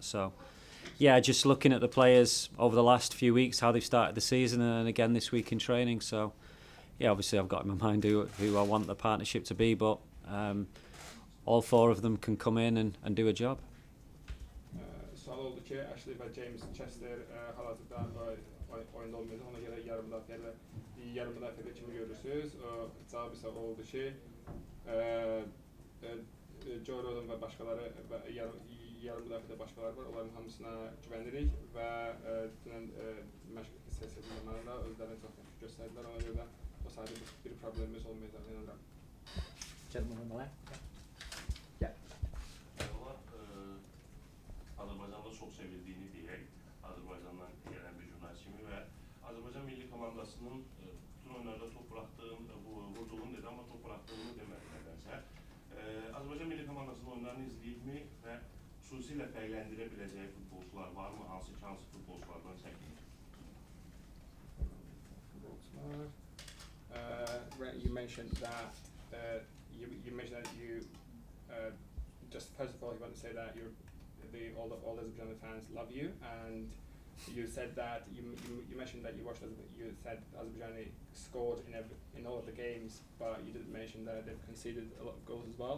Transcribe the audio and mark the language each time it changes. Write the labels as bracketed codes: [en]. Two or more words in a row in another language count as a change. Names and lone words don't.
[en] So, just looking at the players over the last few weeks, how they've started the season, and again this week in training. So, obviously I've got in my mind who I want the partnership to be, but all 4 of them can come in and do a job. [az] sual oldu ki, Ashley və James Chester hal-hazırda oyunda olmayacaq, ona görə yarım müdafiədə kimi görürsünüz? Cavab isə oldu ki, Joe Rodon və başqaları yarım müdafiədə başqaları var, onların hamısına güvənirik və dünən məşq sessiyası zamanında özlərini çox yaxşı göstərdilər, ona görə də o sahədə bir problemimiz olmayacağını inanıram. [en] Gentleman on the left. [az] Azərbaycanda çox sevildiğini deyək, Azərbaycandan gələn bir jurnalist kimi və Azərbaycan milli komandasının bütün oyunlarda top vurduğunu dedi, amma top bıraxdığını demədi nədənsə. Azərbaycan milli komandasının oyunlarını izləyibmi və xüsusilə fərqləndirə biləcəyi futbolçular varmı? Hansı futbolçulardan çəkinir? [en] You mentioned that you just first of all you want to say that all the Azerbaijani fans love you, and you said that you mentioned that you said Azerbaijani scored in all of the games, but you didn't mention that they've conceded a lot of goals as well.